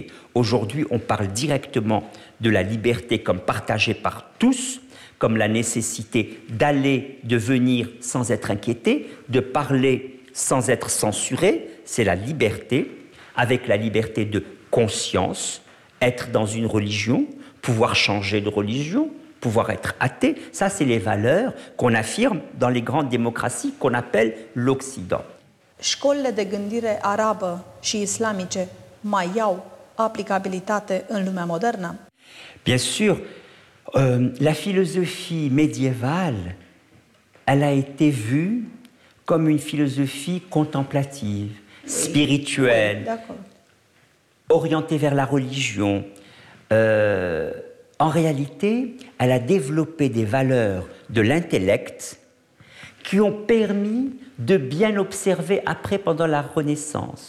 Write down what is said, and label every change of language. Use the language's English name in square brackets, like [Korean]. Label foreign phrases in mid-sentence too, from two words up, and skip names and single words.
[French] Aujourd'hui, on parle directement de la liberté comme partagée par tous, comme la nécessité d'aller, de venir sans être inquiété, de parler sans être censuré, c'est la liberté, avec la liberté de conscience, être dans une religion, pouvoir changer de religion, pouvoir être athée, ça c'est les valeurs qu'on affirme dans les grandes démocraties qu'on appelle l'Occident. [Romanian] Școlile de gândire arabă și islamice mai au aplicabilitate în lumea modernă? [French] Bien sûr, la philosophie médiévale, elle a été vue comme une philosophie contemplative, spirituelle, orientée vers la religion. En réalité, elle a développé des valeurs de l'intellect qui ont permis de bien observer après, pendant la Renaissance.